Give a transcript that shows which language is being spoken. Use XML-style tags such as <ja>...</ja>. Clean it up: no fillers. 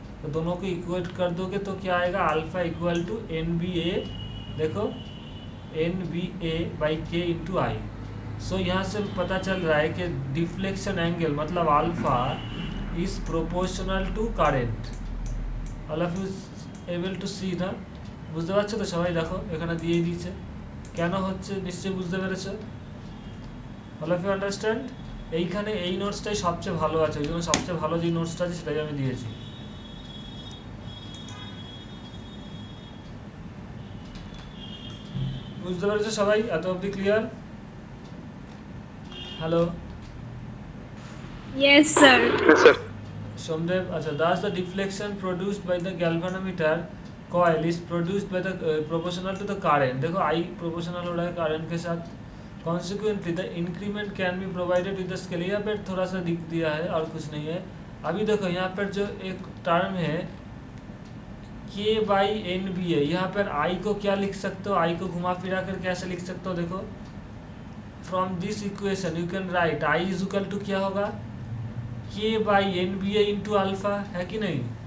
<hi>तो दोनों को इक्वेट कर दोगे तो क्या आएगा? Alpha equal to N B ए, देखो एन बी ए बाई के इंटू आई। सो यहाँ से पता चल रहा है कि डिफ्लेक्शन एंगल मतलब</hi> <en>alpha is proportional to</en> <hi>current.</hi> <en>all of you able to see</en> <bn>না? বুঝতে পারছো তো সবাই? দেখো এখানে দিয়ে দিয়েছে, কেন হচ্ছে নিশ্চয়ই বুঝতে পেরেছো।</bn> <en>All of you understand?</en> <bn>এইখানে এই নোটসটাই সবচেয়ে ভালো আছে, ওই জন্য সবচেয়ে ভালো যে নোটসটা আছে সেটাই আমি দিয়েছি। বুঝতে পেরেছো সবাই? এত অবধি clear?</bn> <en>Hello yes sir. Somdev, अच्छा, thus the deflection produced by the galvanometer coil is produced by the proportional to the current।</en> <hi>देखो I proportional हो रहा है current के साथ।</hi> <en>Consequently the increment can be provided with the scale।</en> <hi>यहाँ पर थोड़ा सा दिख दिया है और कुछ नहीं है। अभी देखो यहाँ पर जो एक टर्म है K बाई एन बी है, यहाँ पर I को क्या लिख सकते हो, I को घुमा फिरा कर कैसे लिख सकते हो, देखो</hi> <en>from this equation you can write I is equal to</en> <hi>क्या होगा, K by N B A into alpha, है कि नहीं।</hi>